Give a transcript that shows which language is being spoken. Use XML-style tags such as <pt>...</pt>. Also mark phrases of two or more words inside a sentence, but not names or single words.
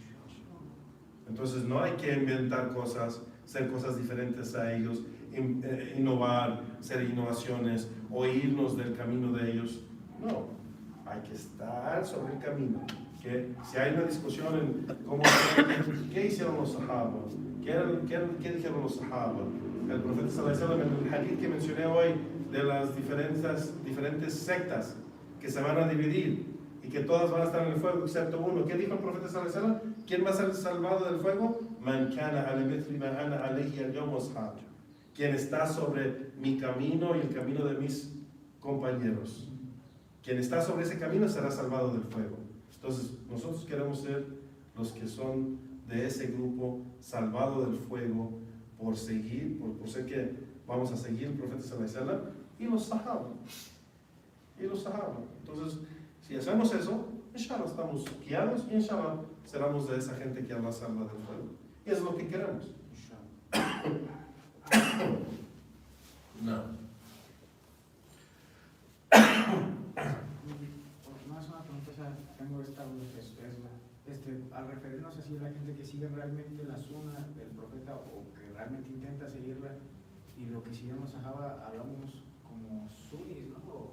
<es>Entonces, no hay que inventar cosas, hacer cosas diferentes a ellos, innovar, hacer innovaciones o irnos del camino de ellos. No, hay que estar sobre el camino. Que si hay una discusión en cómo, qué hicieron los sahabas, qué dijeron los sahabas, el profeta</es> <ar>صلى الله عليه وسلم</ar> <es>en el hadith que mencioné hoy de las diferentes sectas que se van a dividir y que todas van a estar en el fuego excepto uno, ¿qué dijo el profeta</es> <ar>صلى الله عليه وسلم?</ar> <es>¿Quién va a ser salvado del fuego?</es> <ar>من كان على مثل ما أنا عليه اليوم وأصحابي,</ar> <es>quien está sobre mi camino y el camino de mis compañeros. Quien está sobre ese camino será salvado del fuego. Entonces, nosotros queremos ser los que son de ese grupo salvado del fuego por seguir, por ser que vamos a seguir el profeta</es> <ar>صلى الله عليه وسلم</ar> <es>y los sahaba. Entonces, si hacemos eso, inshallah estamos guiados y inshallah seremos de esa gente que Allah salva del fuego. Y es lo que queremos. No. No es una pregunta, o sea, tengo esta duda, al referirnos así a la gente que sigue realmente la sunna del profeta o que realmente intenta seguirla, y lo que siguen los sahaba, hablamos como sunnis, ¿no?</es>